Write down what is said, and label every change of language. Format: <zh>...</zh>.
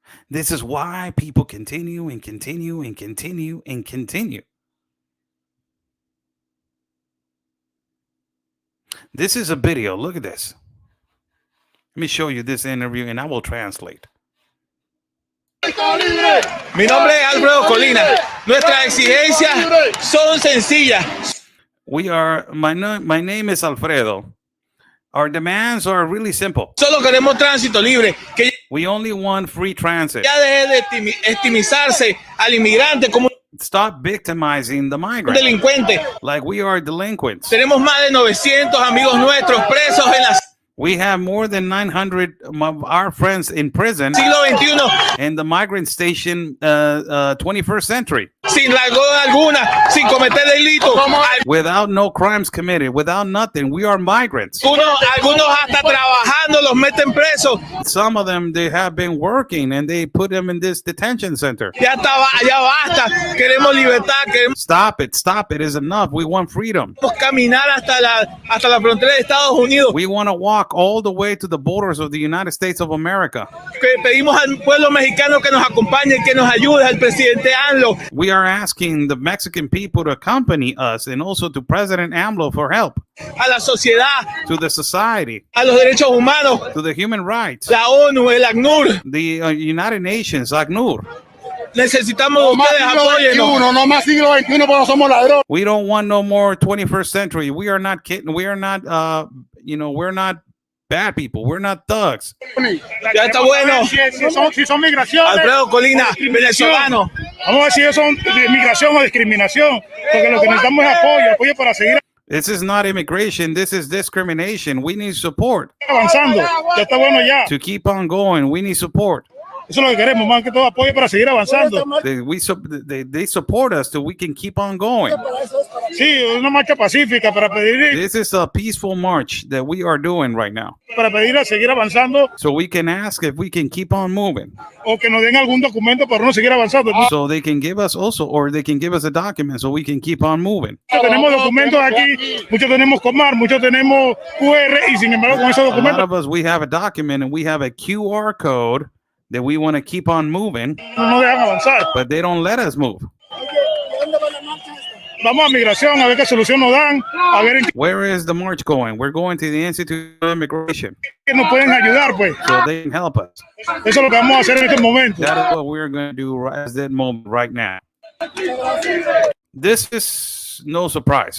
<en>This is why people continue and continue and continue and continue. This is a video. Look at this. Let me show you this interview and I will translate.</en> <es>Mi nombre es Alfredo Colina. Nuestras exigencias son sencillas.</es> <en>My name is Alfredo. Our demands are really simple.</en> <es>Solo queremos tránsito libre, que</es> <en>We only want free transit.</en> <es>ya deje de estimizarse al inmigrante como</es> <en>Stop victimizing the</en> <es>un</es> <en>migrant</en> <es>delincuente.</es> <en>like we are delinquents.</en> <es>Tenemos más de 900 amigos nuestros presos en la</es> <en>We have more than 900 of our friends in prison</en> <es>siglo XXI</es> <en>in the migrant station 21st century</en> <es>sin largo alguna, sin cometer delito.</es> <en>without no crimes committed, without nothing. We are migrants.</en> <es>Algunos hasta trabajando los meten presos.</es> <en>Some of them, they have been working and they put them in this detention center.</en> <es>Ya basta. Queremos libertad, queremos</es> <en>Stop it. Stop it. Is enough. We want freedom.</en> <es>caminar hasta la frontera de Estados Unidos.</es> <en>We want to walk all the way to the borders of the United States of America.</en> <es>Que pedimos al pueblo mexicano que nos acompañe, que nos ayude, al presidente AMLO.</es> <en>We are asking the Mexican people to accompany us and also to President AMLO for help,</en> <es>A la sociedad,</es> <en>to the society,</en> <es>a los derechos humanos,</es> <en>to the human rights,</en> <es>la ONU, el ACNUR.</es> <en>the United Nations, ACNUR.</en> <es>Necesitamos de ustedes, apóyennos. No más siglo XXI porque no somos ladrones.</es> <en>We don't want no more 21st century. We are not kidding. We are not, we're not bad people. We're not thugs.</en> <es>Ya está bueno. Si son migraciones. Alfredo Colina, venezolano. Vamos a ver si ellos son de migración o discriminación. Porque lo que necesitamos es apoyo para seguir</es> <en>This is not immigration. This is discrimination. We need support</en> <es>avanzando. Ya está bueno ya.</es> <en>to keep on going. We need support.</en> <es>Eso es lo que queremos, más que todo apoyo para seguir avanzando.</es> <en>They support us so we can keep on going.</en> <es>Sí, una marcha pacífica para pedir</es> <en>This is a peaceful march that we are doing right now.</en> <es>a seguir avanzando</es> <en>So we can ask if we can keep on moving.</en> <es>o que nos den algún documento para no seguir avanzando.</es> <en>So they can give us also, or they can give us a document so we can keep on moving.</en> <es>Tenemos documentos aquí, muchos tenemos Comar, muchos tenemos QR y sin embargo con esos</es> <en>A lot</en> <es>documentos</es> <en>of us, we have a document and we have a QR code that we want to keep on moving,</en> <es>no nos dejan avanzar.</es> <en>but they don't let us move.</en> <es>Vamos a migración a ver qué solución nos dan, a ver en</es> <en>Where is the march going? We're going to the Institute of Immigration</en> <es>qué nos pueden ayudar, pues.</es> <en>so they can help us.</en> <es>Eso es lo que vamos a hacer en este momento.</es> <en>That is what we're going to do at that moment right now. This is no surprise.</en>